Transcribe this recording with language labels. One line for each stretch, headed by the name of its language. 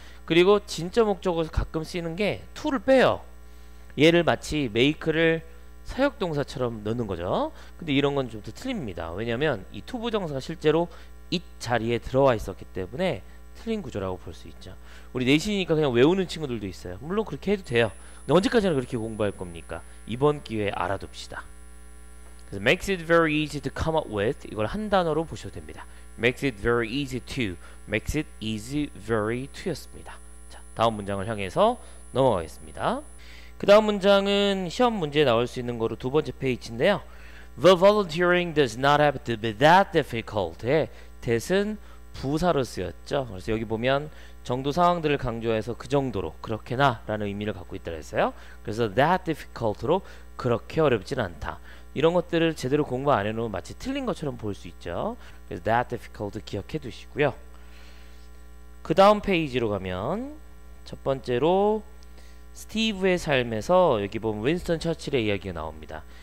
Korean: 그리고 진짜 목적어에서 가끔 쓰이는 게 to를 빼요. 얘를 마치 make를 사역동사처럼 넣는 거죠. 근데 이런 건 좀 더 틀립니다. 왜냐면 이 to 부정사가 실제로 it 자리에 들어와 있었기 때문에 틀린 구조라고 볼 수 있죠. 우리 내신이니까 그냥 외우는 친구들도 있어요. 물론 그렇게 해도 돼요. 근데 언제까지나 그렇게 공부할 겁니까? 이번 기회에 알아둡시다. 그래서
English: makes it very easy to come up with,
Korean: 이걸 한 단어로 보셔도 됩니다.
English: makes it very easy to, makes it easy very to
Korean: 였습니다. 자, 다음 문장을 향해서 넘어가겠습니다. 그 다음 문장은 시험 문제에 나올 수 있는 거로 두 번째 페이지인데요.
English: The volunteering does not have to be that difficult.
Korean: that은 부사로 쓰였죠. 그래서 여기 보면 정도 상황들을 강조해서 그 정도로, 그렇게나 라는 의미를 갖고 있다고 했어요. 그래서
English: that difficult
Korean: 로 그렇게 어렵진 않다. 이런 것들을 제대로 공부 안 해놓으면 마치 틀린 것처럼 볼 수 있죠. 그래서
English: that difficult
Korean: 기억해 두시고요. 그 다음 페이지로 가면 첫 번째로 스티브의 삶에서 여기 보면 윈스턴 처칠의 이야기가 나옵니다.